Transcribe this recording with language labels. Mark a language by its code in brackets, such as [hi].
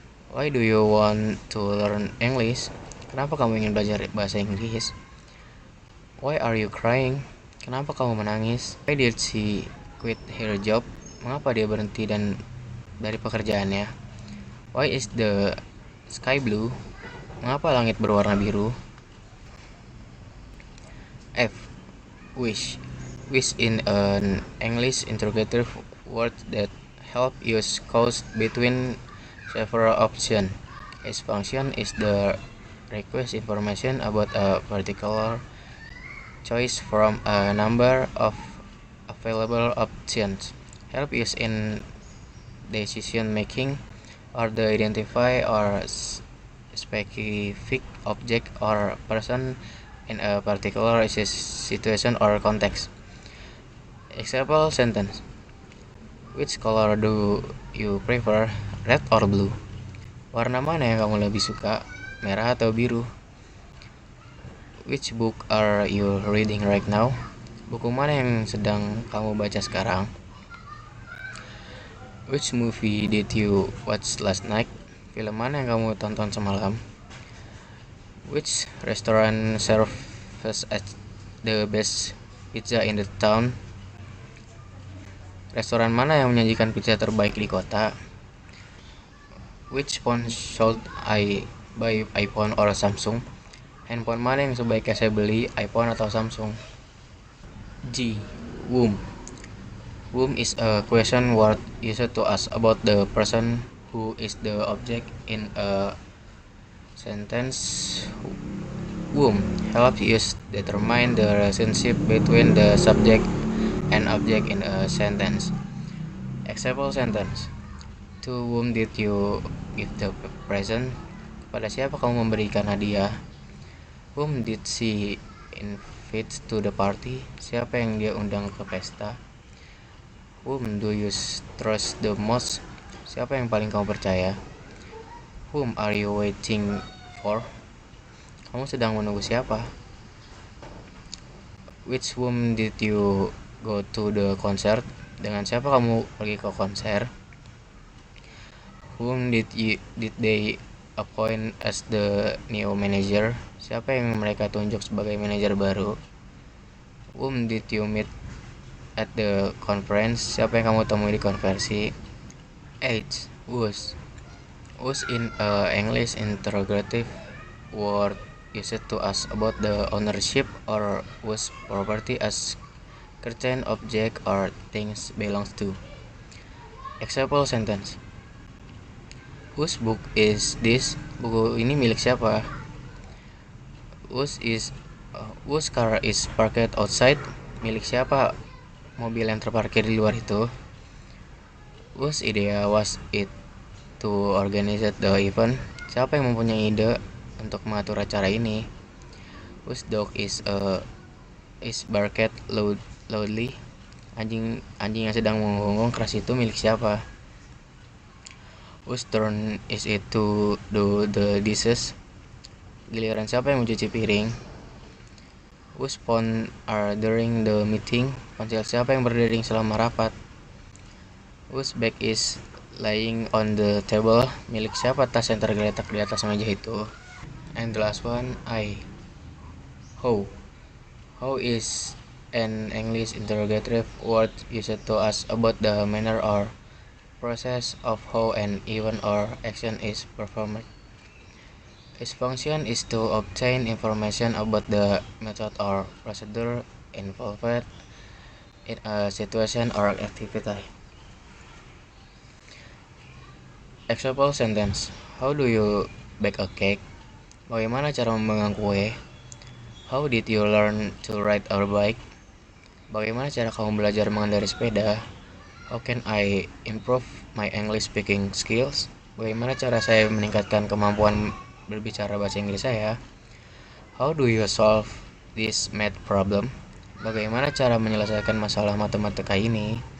[en] Why do you want to learn English? [id] Kenapa kamu ingin belajar bahasa Inggris? [en] Why are you crying? [id] Kenapa kamu menangis? [en] Why did she quit her job? [id] Mengapa dia berhenti dari pekerjaannya? [en] Why is the sky blue? [id] Mengapa langit berwarna biru? [en] F. Which. Which in an English interrogative word that help use choose between several options. Its function is the request information about a particular choice from a number of available options. Help us in decision making, or the identify or specific object or person in a particular situation or context. Example sentence: which color do you prefer, red or blue? [id] Warna mana yang kamu lebih suka, merah atau biru? [en] Which book are you reading right now? [id] Buku mana yang sedang kamu baca sekarang? [en] Which movie did you watch last night? [id] Film mana yang kamu tonton semalam? [en] Which restaurant serves the best pizza in the town? [id] Restoran mana yang menyajikan pizza terbaik di kota? [en] Which phone should I buy, iPhone or Samsung? [id] Handphone mana yang sebaiknya saya beli, iPhone atau Samsung? G. Whom. [en] Whom is a question word used to ask about the person who is the object in a sentence. Whom helps us determine the relationship between the subject and object in a sentence. Example sentence: to whom did you give the present? [id] Kepada siapa kamu memberikan hadiah? [en] Whom did she invite to the party? [id] Siapa yang dia undang ke pesta? [en] Whom do you trust the most? [id] Siapa yang paling kamu percaya? [en] Whom are you waiting for? [id] Kamu sedang menunggu siapa? [en] Which whom did you go to the concert? [id] Dengan siapa kamu pergi ke konser? [en] Whom did they appoint as the new manager? [id] Siapa yang mereka tunjuk sebagai manajer baru? [en] Whom did you meet at the conference? [id] Siapa yang kamu temui di konferensi? [en] H. Whose. Whose in English interrogative word used to ask about the ownership or whose property as certain object or things belongs to. Example sentence: whose book is this? [id] Buku ini milik siapa? [en] Whose car is parked outside? [id] Milik siapa mobil yang terparkir di luar itu? [en] Whose idea was it to organize the event? [id] Siapa yang mempunyai ide untuk mengatur acara ini? [en] Whose dog is barked loudly? [id] Anjing yang sedang menggonggong keras itu milik siapa? [en] Whose turn is it to do the dishes? [id] Giliran siapa yang mencuci piring? [en] Whose phone are during the meeting? [id] Ponsel siapa yang berdering selama rapat? [en] Whose bag is lying on the table? [id] Milik siapa tas yang tergeletak di atas meja itu? [en] And the last one, I. How. How is an English interrogative word used to ask about the manner or process of how an event or action is performed. Its function is to obtain information about the method or procedure involved in a situation or activity. Example sentence: how do you bake a cake? [id] Bagaimana cara memanggang kue? [en] How did you learn to ride a bike? [id] Bagaimana cara kamu belajar mengendarai sepeda? [en] How can I improve my English speaking skills? [id] Bagaimana cara saya meningkatkan kemampuan berbicara bahasa Inggris saya? [en] How do you solve this math problem? [id] Bagaimana cara menyelesaikan masalah matematika ini?